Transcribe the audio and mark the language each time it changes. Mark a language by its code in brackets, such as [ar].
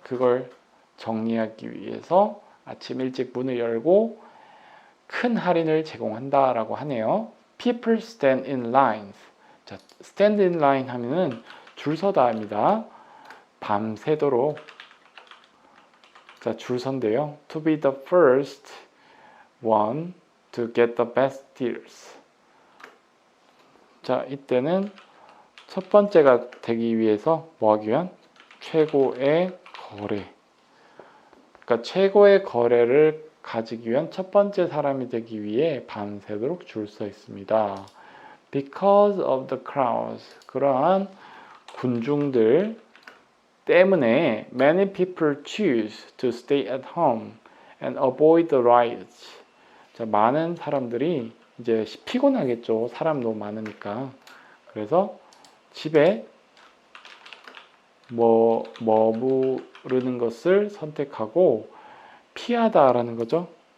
[ko] 그걸 정리하기 위해서 아침 일찍 문을 열고 큰 할인을 제공한다라고 하네요. [en] People stand in lines. [ko] 자, [en] stand in line [ko] 하면은 줄 서다입니다. 밤새도록. 자, 줄 선대요. [en] To be the first one to get the best deals. [ko] 자, 이때는 첫 번째가 되기 위해서 뭐 하기 위한? 최고의 거래. 그러니까 최고의 거래를 가지기 위한 첫 번째 사람이 되기 위해 밤새도록 줄 서 있습니다. [en] Because of the crowds. [ko] 그러한 군중들 때문에 [en] many people choose to stay at home and avoid the riots. [ko] 자, 많은 사람들이 이제 피곤하겠죠. 사람 너무 많으니까. 그래서 집에 머무르는 것을 선택하고 피하다라는 거죠.